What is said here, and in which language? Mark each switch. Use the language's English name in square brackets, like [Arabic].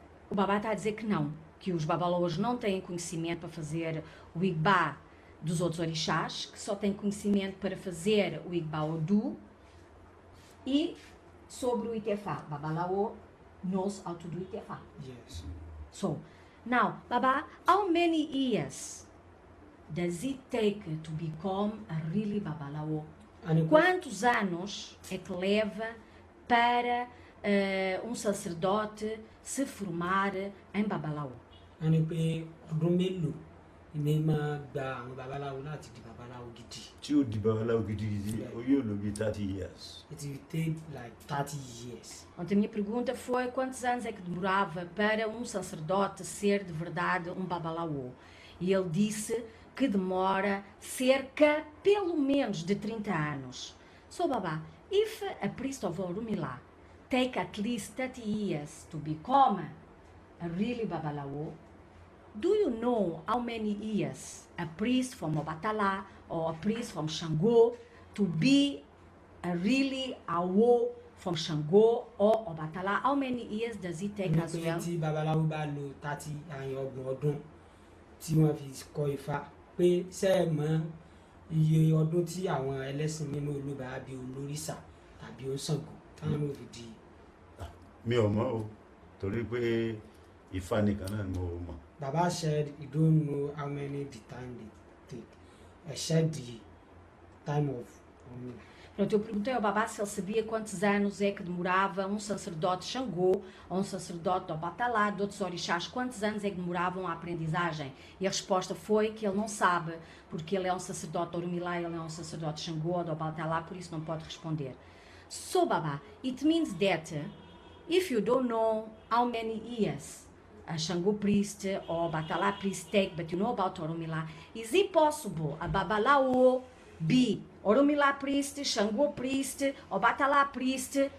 [Portuguese] O Baba está a dizer que não, que os babalaôs não têm conhecimento para fazer o Igba dos outros orixás, que só têm conhecimento para fazer o Igba Odu e sobre o Itefá. [English] Babalaô knows how to do Itefá. Yes. So, now, Baba, how many years does it take to become a really babalaô? [Yoruba] Wọ́n ní pé [Portuguese] Quantos anos é que leva para um sacerdote se formar em babalaô? [Yoruba] wọ́n ní pé ọdún mélòó ni máa gba àwọn babaláwo láti di babaláwo gidi? Tí ó di babaláwo gidigidi, ó yóò lò bí 30 years. [English] It will take like 30 years. [Portuguese] Ontem a minha pergunta foi quantos anos é que demorava para um sacerdote ser de verdade um babalaô? E ele disse que demora cerca, pelo menos, de 30 anos. [English] So, Baba, if a priest of Orunmila take at least 30 years to become a really babalaô, do you know how many years a priest from Obatala or a priest from Shango to be a really awo from Shango or Obatala? How many years does it take [Yoruba] Wọ́n ní [English] as [Yoruba] pé [English] well? [Yoruba] tí babaláwo bá lo 30 ọdún tí wọ́n fi kọ́ Ifá, pé ṣé ẹ mọ̀ iye ọdún tí àwọn ẹlẹ́sìn nínú Olúbàá bí olórìṣà tàbí ó Ṣàngó táwọn náà fi di. Mi ò mọ̀ o, torí pé Ifá nìkan náà ni mo mọ̀. [English] Baba said he don't know how many the time they take, except the time of Ọ̀rúnmìlà. [Portuguese] Pronto, eu perguntei ao Babá se ele sabia quantos anos é que demorava um sacerdote Xangô ou um sacerdote do Obatalá, de outros orixás, quantos anos é que demoravam a aprendizagem? E a resposta foi que ele não sabe, porque ele é um sacerdote do Orunmilá, ele é um sacerdote Xangô ou do Obatalá, por isso não pode responder. [English] So, Babá, it means that if you don't know how many years a Xangô priest or Obatalá priest take, but you know about Orunmilá, is it possible a Babalawo be Orunmilá priest, Xangô priest, Obatalá priest?